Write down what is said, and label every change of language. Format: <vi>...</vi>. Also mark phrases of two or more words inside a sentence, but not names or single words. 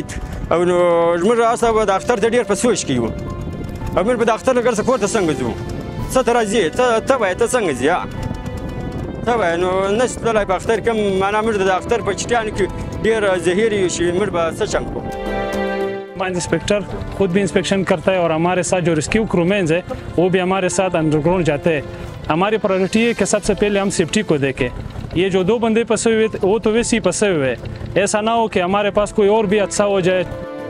<ps>او نو زموږ هسه به د اختر ته ډېر په سوچ کې یو، او موږ به د اختر نه ګرځه کور ته څنګه ځو، څه ته راځې، ته وایې ته څنګه ځې، ته وایې. نو نشي تللی په اختر کې، معنا موږ د اختر په چټیانو کې ډېر زهیر یو چې موږ به څه چنګ کړو.</ps> <en>mines inspector</en> <ur>خود بھی انسپیکشن کرتا ہے اور ہمارے ساتھ جو</ur> <en>rescue crewmen</en> <ur>ہے وہ بھی ہمارے ساتھ انڈرگراؤنڈ جاتے ہیں. ہماری پرائیورٹی ہے کہ سب سے پہلے ہم سیفٹی کو دیکھیں۔ یہ جو 2 بندے پھنسے ہوئے تھے وہ تو ویسے ہی پھنسے ہوئے ہیں، ایسا نہ ہو کہ ہمارے پاس کوئی اور بھی حادثہ ہو جائے.</ur>